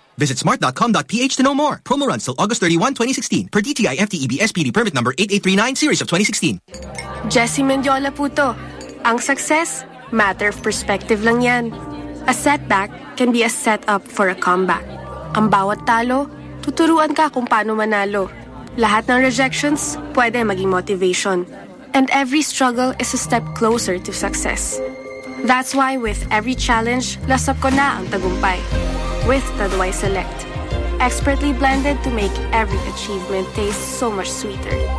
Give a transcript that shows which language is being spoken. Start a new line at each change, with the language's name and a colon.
English: Visit smart.com.ph to know more. Promo runs till August 31, 2016. Per DTI FTEB SPD permit number 8839 series of 2016.
Filipino: Jessie Mendiola po to. Ang success,
English: matter of perspective
Filipino: lang yan.
English: A setback can be a setup for a comeback.
Filipino: Ang bawat talo, tuturuan ka kung paano manalo. Lahat ng rejections, pwede maging motivation.
English: And every struggle is a step closer to success. That's why with every challenge,
Filipino: lasap ko na ang tagumpay.
English: With Taduay Select. Expertly blended to make every achievement taste so much sweeter.